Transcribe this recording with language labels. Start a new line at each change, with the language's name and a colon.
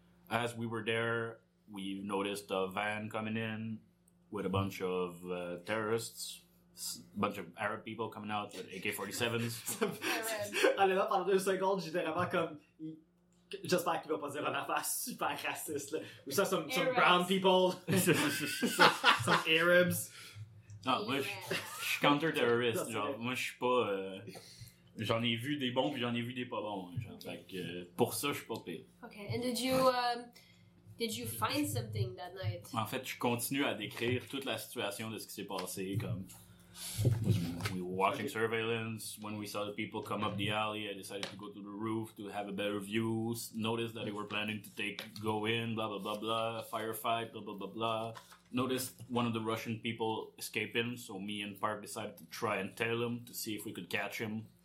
English: As we were there, we noticed a van coming in with a bunch of terrorists, a bunch of Arab people coming out with AK-47s.
French: Allez là, pendant deux secondes, j'étais vraiment comme... J'espère qu'il va pas dire un affaire super raciste.
English: We saw some brown people, some Arabs.
French: Non, moi, je suis counter-terroriste. Genre, moi, je suis pas... j'en ai vu des bons, puis j'en ai vu des pas bons. Genre. Okay. Fait que pour ça, je suis pas pire.
English: Okay, and did you find something that night?
French: En fait, je continue à décrire toute la situation de ce qui s'est passé.
English: Comme, we were watching surveillance. When we saw the people come up the alley, I decided to go to the roof to have a better view. Noticed that they were planning to go in, blah, blah, blah, blah. Firefight, blah, blah, blah, blah. Noticed one of the Russian people escaping, so me and Park decided to try and tail him to see if we could catch him.